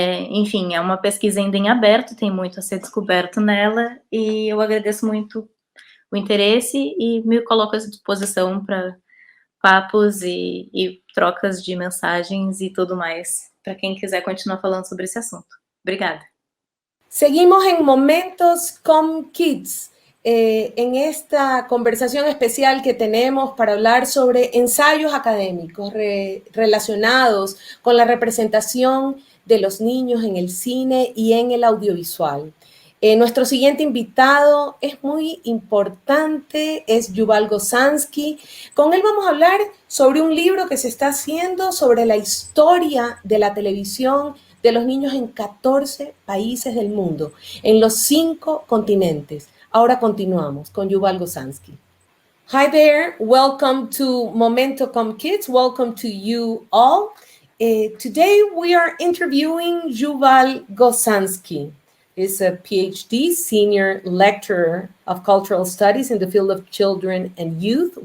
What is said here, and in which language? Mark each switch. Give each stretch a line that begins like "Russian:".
Portuguese: Enfim, é uma pesquisa ainda em aberto, tem muito a ser descoberto nela, e eu agradeço muito o interesse e me coloco à disposição para papos e trocas de mensagens e tudo mais, para quem quiser continuar falando sobre ese assunto. Obrigada.
Spanish: Seguimos en Momentos con Kids, en esta conversación especial que tenemos para hablar sobre ensayos académicos relacionados con la representación de los niños en el cine y en el audiovisual. Nuestro siguiente invitado es muy importante, es Yuval Gozanski. Con él vamos a hablar sobre un libro que se está haciendo sobre la historia de la televisión de los niños en 14 países del mundo, en los 5 continentes. Ahora continuamos con Yuval Gozanski.
English: Hi there, welcome to Momento.com Kids, welcome to you all. Today we are interviewing Yuval Gozanski. He's a PhD, senior lecturer of cultural studies in the field of children and youth.